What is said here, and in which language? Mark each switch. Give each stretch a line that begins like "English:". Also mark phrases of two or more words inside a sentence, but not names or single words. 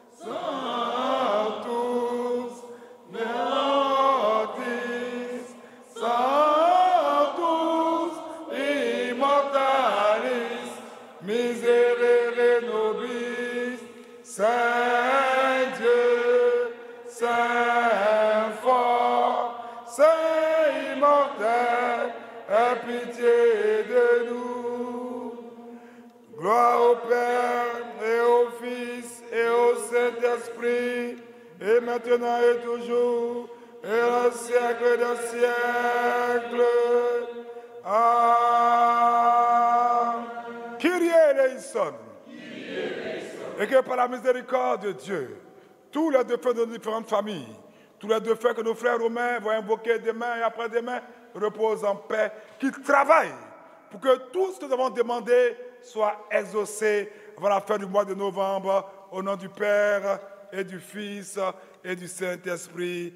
Latin: Sanctus, Neotis, Sanctus, Immortalis, Miserere nobis,
French: Saint Dieu, Saint fort, Saint immortel, aie pitié de nous. Gloire au Père et au Fils et au Saint-Esprit, et maintenant et toujours, et au siècle des siècles. Amen.
Greek: Kyrie eleison.
French: Et que par la miséricorde de Dieu, tous les défunts de nos différentes familles, tous les défunts que nos frères romains vont invoquer demain et après-demain, reposent en paix, qu'ils travaillent pour que tout ce que nous avons demandé soit exaucé avant la fin du mois de novembre, au nom du Père et du Fils et du Saint-Esprit.